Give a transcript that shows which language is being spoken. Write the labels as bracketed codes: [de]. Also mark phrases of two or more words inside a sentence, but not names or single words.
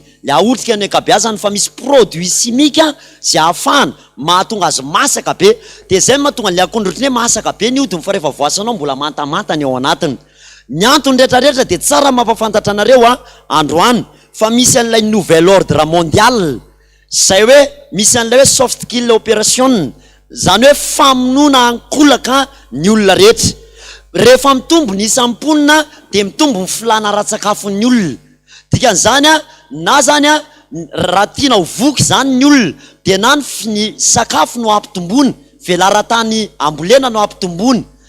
[mg] Le aotrika ny akabeazany fa misy [fr] produit chimique [mg] zay ahafahana mahatonga azy masaka be. De zay mahatonga le akondro ohatriny hoe masaka be ny hodiny fa rehefa voasanao mbola mantamanta ny ao anatiny. Ny antony rehetrarehetra de tsara mampafantatra anareo androany fa misy an'ilay [fr] nouvel ordre mondial. [mg] Zay hoe misy an'ilay hoe [en] soft skill operation. [mg] Zany hoe famonoana ankolaka ny olona rehetra. Rehefa mitombo ny isamponina de mitombo ny filana ra-tsakafon'ny olona. Dikan'izany na zany raha tiana ho voky zany ny olona de na ny sakafo no ampitomboany, velaran-tany ambolena no ampitomboany.